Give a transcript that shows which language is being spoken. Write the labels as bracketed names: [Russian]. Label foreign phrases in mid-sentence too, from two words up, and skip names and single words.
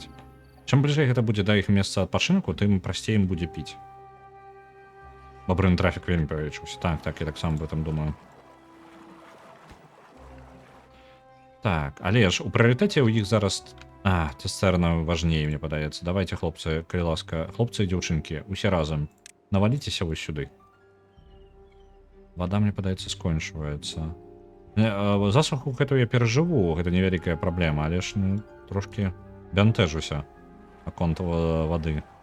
[Belarusian] Чым бліжэй гэта будзе да іх месца адпачынку, тым прасцей ім будзе піць. Бабрыны трафік вельмі павялічыўся. Так, я таксама [Russian] об этом думаю. [Belarusian] Так, але ж у прыярытэце ў іх зараз... цыстэрна важней, мне падаецца. Давайте, хлопцы, калі ласка, хлопцы і дзяўчынкі, усе разам. Наваліцеся вось сюды. Вада, мне падаецца, скончваецца. Засуху гэтую я перажыву, гэта невялікая праблема, але ж трошкі бянтэжуся наконт вады.